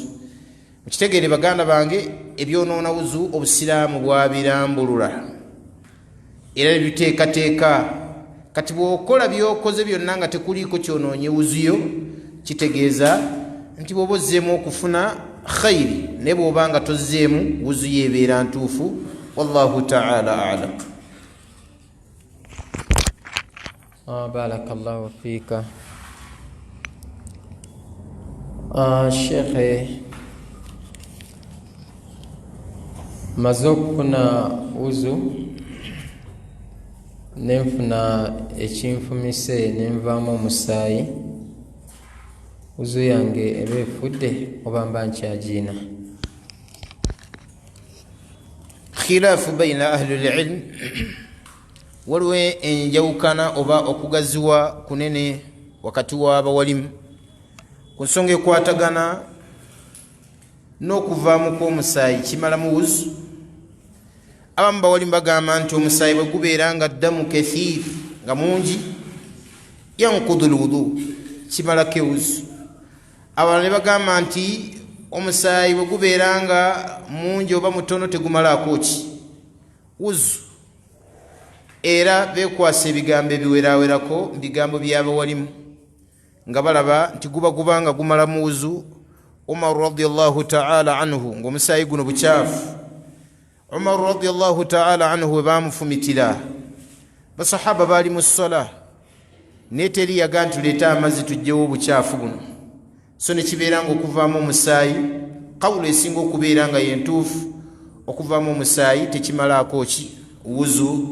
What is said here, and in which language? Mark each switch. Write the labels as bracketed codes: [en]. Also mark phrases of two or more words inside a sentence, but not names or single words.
[lg] Mukitegeere baganda bange, ebyonoona wuzu obusiraamu bwabirambulula era nebiteekateeka. Kati bw'okola byokoze byonna nga tekuliiko kyonoonye wuzu yo, kitegeeza nti bw'oba ozzeemu okufuna khayri, naye bw'oba nga tozzeemu wuzu yeebeera ntuufu. [ar] والله تعالى أعلم. بارك الله فيك. [lg] Shekhe, maze okufuna wuzu nenfuna ekinfumise nenvaamu omusaayi, wuzu yange eba efudde oba mba nkyagiina? [ar] خلاف بين أهل العلم, [lg] waliwo enjawukana oba okugaziwa kunene wakati w'abawalimu ku nsonga ekwatagana n'okuvaamu kw'omusaayi kimala mu wuzu. Abamu bawalimu bagamba nti omusaayi bwe gubeera nga [ar] دم كثير, [lg] nga mungi, [ar] ينقض الوضوء, [lg] kimalako ewuzu. Abalala ne bagamba nti omusaayi bwe gubeera nga mungi oba mutono tegumalaako ki, wuzu. Era beekwasa ebigambo ebiweraawerako mu bigambo by'abawalimu nga balaba nti gubanga gumala mu wuzu. Umar [ar] رضي الله تعالى عنه [lg] ng'omusaayi guno bukyafu. Umar [ar] رضي الله تعالى عنه [lg] we baamufumitira, basahaba baali mu ssola, naye teri yaga nti tuleeta amazzi tuggyewo obukyafu buno. So ne kibeera ng'okuvaamu omusaayi, kawulo esinga okubeera nga yentuufu, okuvaamu omusaayi tekimalaako ki, wuzu.